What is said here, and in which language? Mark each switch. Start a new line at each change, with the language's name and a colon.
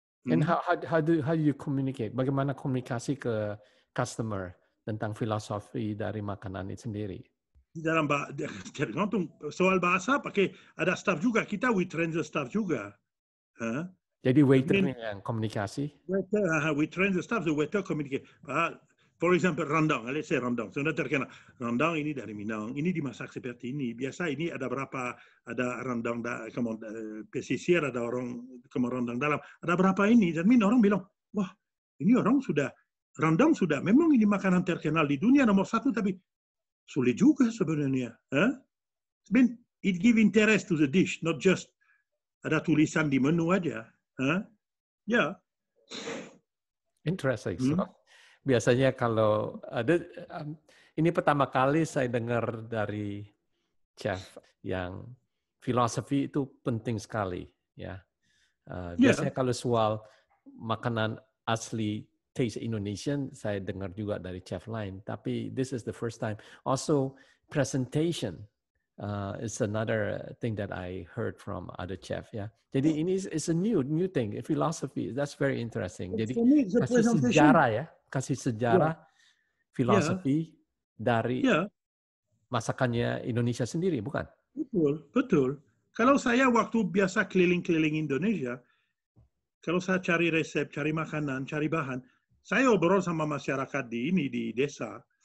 English: And how do you communicate?
Indonesian: Bagaimana komunikasi ke customer tentang filosofi dari makanan itu sendiri? Dalam tergantung soal bahasa, pakai ada staff juga. Kita
English: we train the staff
Indonesian: juga. Jadi waiternya yang komunikasi?
English: We train the staff, the waiter communicate. For example, rendang, let's say rendang.
Indonesian: Sudah terkenal. Rendang ini dari Minang, ini dimasak seperti ini. Biasa ini ada berapa, ada rendang, pesisir, ada orang rendang dalam. Ada berapa ini? Dan orang bilang, wah ini orang rendang sudah, memang ini makanan terkenal di dunia nomor 1, tapi sulit juga sebenarnya.
English: It give interest to the dish, not just
Indonesian: ada tulisan di menu aja.
English: Interesting. So,
Indonesian: biasanya kalau ada, ini pertama kali saya dengar dari chef yang filosofi itu penting sekali. Ya. Biasanya kalau soal makanan asli
English: taste Indonesian,
Indonesian: saya dengar juga dari chef lain. Tapi
English: this is the first time. Also, presentation is another thing that I heard from other chef.
Indonesian: Ya, jadi ini
English: is a new thing. Philosophy, that's very interesting.
Indonesian: Jadi
English: For me, the
Indonesian: kasih
English: presentation.
Indonesian: sejarah ya, kasih sejarah filosofi dari masakannya Indonesia sendiri, bukan? Betul. Kalau saya waktu biasa keliling-keliling Indonesia, kalau saya cari resep, cari makanan, cari bahan, saya obrol sama masyarakat di desa.